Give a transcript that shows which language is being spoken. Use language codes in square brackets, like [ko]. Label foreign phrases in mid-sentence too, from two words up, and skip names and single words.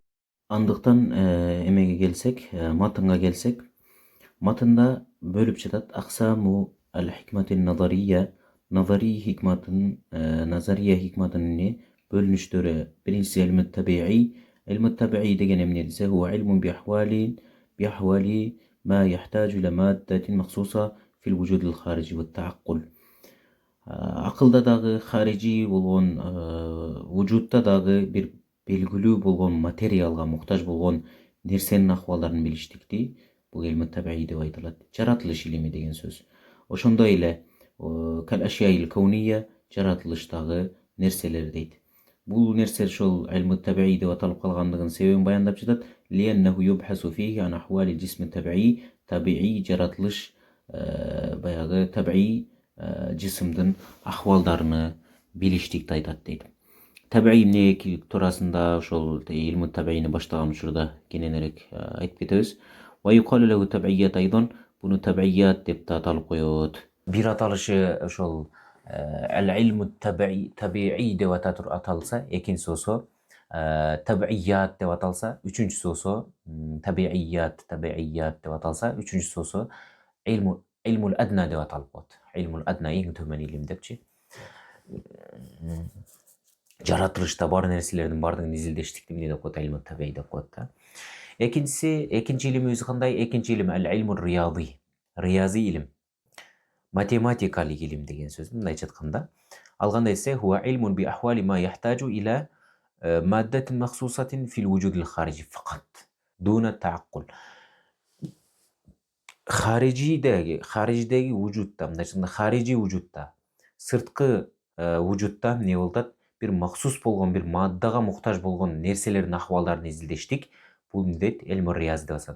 [ky] Андыктан эмеге келсек, матынга келсек, матында бөлүп жатат [ar] أقسام الحكمة النظرية, [ky] назарий хикматын, назария хикматынын бөлүнүштөрү. Биринчиси [ar] العلم الطبيعي. العلم الطبيعي [ky] деген эмне десе, [ar] هو علم بأحوال ما يحتاج إلى مادة مخصوصة في الوجود الخارجي والتعقل. [ky] Акылда дагы, харижи болгон вужудта дагы бир белгилүү болгон материалга муктаж болгон нерсенин акыбалдарын билиштикти бул [ar] العلم الطبيعي [ky] деп айтылат. Жаратылыш илими деген сөз. Ошондой эле [ar] قال الأشياء الكونية, [ky] жаратылыштагы нерселер дейт. Бул нерсе ошол [ar] العلم الطبيعي [ky] деп аталып калгандыгынын себебин баяндап жатат. [ar] لأنه يبحث فيه عن أحوال الجسم الطبيعي. [ky] Табиий жаратылыш баягы табиий жисимдин акыбалдарыны билиштикти айтат дейт. Табиий эмне туурасында ошол илмут табиийни баштаган учурда кененирээк айтып кетебиз. [ar] ويقال له الطبيعيات أيضا, [ky] буну табиият деп да аталып коет. Бир аталышы ошол [ar] العلم الطبيعي [ky] деп аталса, экинчиси болсо табиият деп аталса, үчүнчүсү болсо табиият деп аталса, үчүнчүсү болсо [ar] العلم الأدنى [ky] деп аталып коет. [ar] العلم الأدنى [ky] эң төмөн илим депчи. Жаратылышта бар нерселердин баардыгын изилдештикти эмне деп коет? [ar] العلم الطبيعي [ky] деп коет да. Экинчи илим өзү кандай? Экинчи илим [ar] العلم الرياضي. [ky] Риязи илим. Математикалык илим деген сөз. Мындайча айтканда, ал кандай десе, [ar] هو علم بأحوال ما يحتاج إلى مادة مخصوصة في الوجود الخارجي فقط دون تعقل. [ky] Хариждеги вужудта, мындайча айтканда, харижи вужудта, сырткы вужудта эмне болот? Бир махсус болгон, бир маддага муктаж болгон нерселердин акыбалдарын изилдештик. Бул эмне дейт? [ar] العلم الرياض [ky] деп аталат.